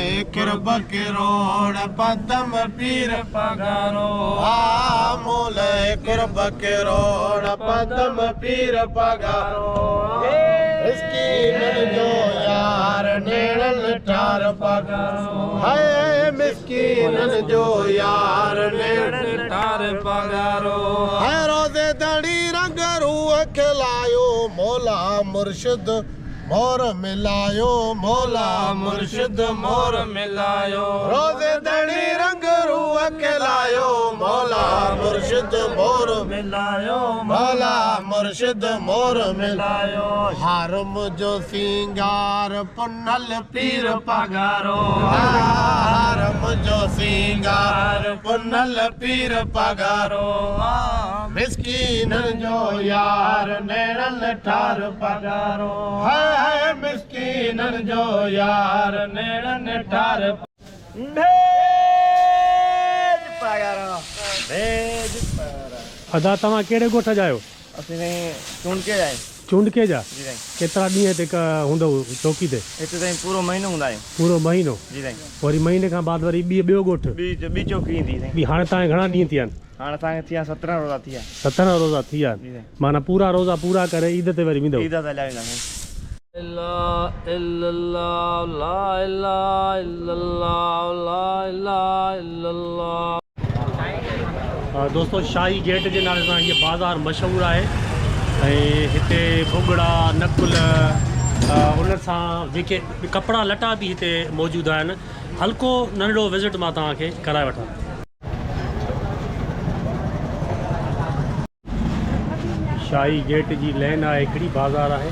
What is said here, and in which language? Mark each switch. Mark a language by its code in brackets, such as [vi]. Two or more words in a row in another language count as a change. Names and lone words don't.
[sd] कुर्ब के रोण पदम पीर पगारो मोले कुर्ब के रोड पदम पीर पगारो मिस्कीनन जो यार नेणल ठार पगारो है मिस्कीनन जो यार नेणल ठार पगारो है रोज़े दड़ी रंग रूह खिलायो मौला मुर्शिद मोर मिलायो मौला मुर्शिद मोर मिलायो रोज़े दड़ी रंग रूह खिलायो मौला मुर्शिद मोर मिलायो मौला मुर्शिद मोर मिलायो हारम जो सिंगार पुनल पीर पगारो हारम जो सिंगार पुनल पीर पगारो मिस्कीनन जो यार नेणल ठार पगारो है मिस्कीनन जो यार नेणल ठार भेज पगारो भेज पगारो अदा तव्हां कहिड़े ॻोठ जा आहियो? असीं चूंड के जाए चूंडके जा? जी साईं। केतिरा ॾींहं हिते हूंदव चौकी ते? हिते ताईं पूरो महीनो हूंदा आहियूं। पूरो महीनो? जी साईं। वरी महीने खां बाद वरी ॿियो ॻोठ? ॿी चौकी ईंदी साईं। ॿी हाणे तव्हांखे घणा ॾींहं थिया आहिनि? हाणे असांखे थिया 17 रोज़ा थिया। 17 रोज़ा थी विया जी आहिनि, साईं। माना पूरा रोज़ा पूरा करे ईद ते वरी वेंदव? ईद ते हलिया वेंदा साईं। [ar] إلا إلا الله لا إله إلا الله لا إله إلا الله. [sd] दोस्तों शाही गेट जे नाले सां इहा बाज़ार मशहूरु आहे ऐं हिते भुॻड़ा नकुल उन सां जेके कपिड़ा लटा बि हिते मौजूदु आहिनि। हल्को नंढिड़ो विज़िट मां तव्हांखे कराए वठां। शाही गेट जी लेन आहे हिकिड़ी बाज़ार आहे।